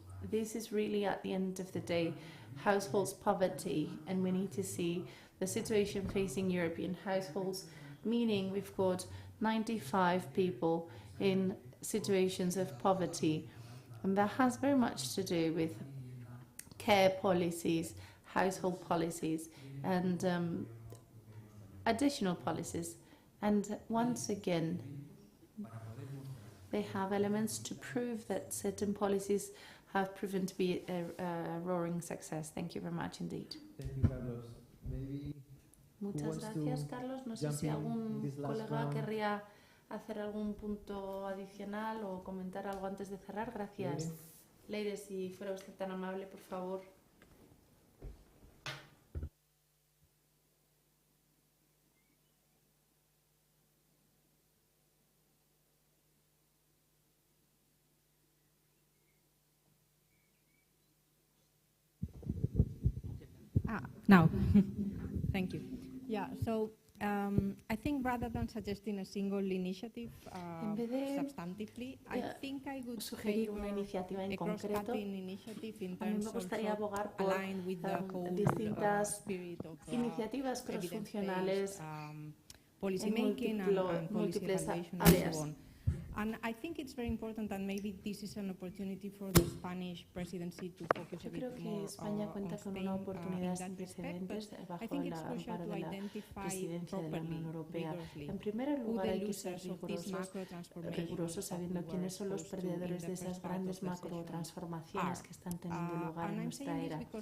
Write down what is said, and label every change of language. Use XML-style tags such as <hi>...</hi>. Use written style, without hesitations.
<en>This is really, at the end of the day, households poverty, and we need to see the situation facing European households, meaning we've got 95 people in situations of poverty, and that has very much to do with care policies, household policies, and additional policies. And once again, they have elements to prove that certain policies have proven to be a roaring success. Thank you very much indeed. Thank you, Carlos. Maybe</en> <es>Muchas gracias, Carlos. No sé si algún colega querría hacer algún punto adicional o comentar algo antes de cerrar. Gracias. Leire, si fuera usted tan amable, por favor.</es> <en>Now, thank you. Yeah, so I think rather than suggesting a single initiative substantively, I think I would</en> <es>sugerir una iniciativa en concreto. A mí me gustaría abogar por distintas iniciativas cross-funcionales en múltiples áreas.</es> <en>And I think it's very important that maybe this is an opportunity for the Spanish presidency to focus a bit more on Spain in that respect. But I think it's crucial to identify properly, rigorously,</en> <es>en primer lugar, hay que ser rigurosos sabiendo quiénes son los perdedores de esas grandes macro transformaciones que están teniendo lugar en nuestra era.</es>